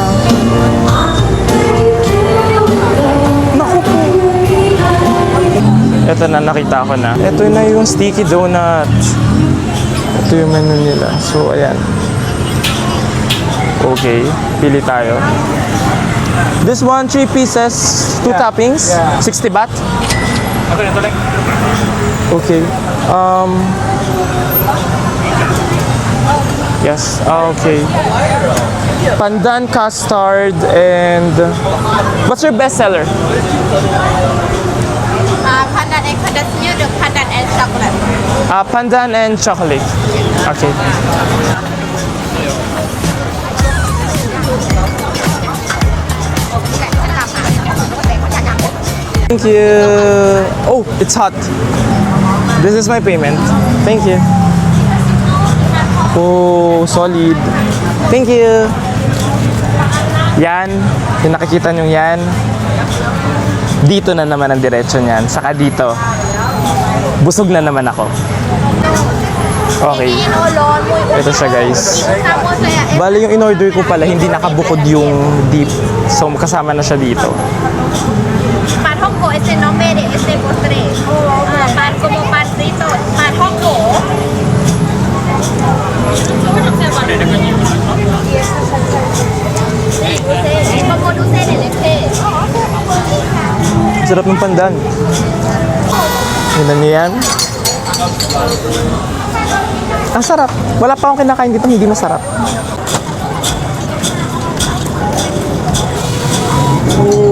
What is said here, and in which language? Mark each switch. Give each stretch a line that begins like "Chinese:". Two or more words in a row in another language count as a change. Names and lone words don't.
Filipino: Naku po. Ito na, nakita ko na. Ito na yung sticky donuts. Ito yung menu nila. So, ayan.
English: Okay, pili
Filipino: tayo.
English: This one, 3 pieces, 2 toppings, 60 baht.
Filipino: Okay, ito lang.
English: Okay. Yes, okay. Pandan custard and what's your best seller? Pandan and pedas được pandan and chocolate. Pandan and chocolate. Okay. Thank you. Oh, it's hot. This is my payment. Thank you. Oh, solid. Thank you.
Filipino: Yan. Yung nakikita nyo yan. Dito na naman ang diretso niyan. Saka dito, busog na naman ako. Okay. Ito siya guys. Bali yung in-order ko pala, hindi nakabukod yung dip. So kasama na siya dito.
Spanish: Pan Hongko, este no mere, este postre. Pan como pan frito. Pan Hongko. Es como dulce de leche.
Filipino: Sarap ng pandan. Tingnan niyo yan. Ang sarap. Wala pa akong kinakain dito, hindi masarap. Ooh.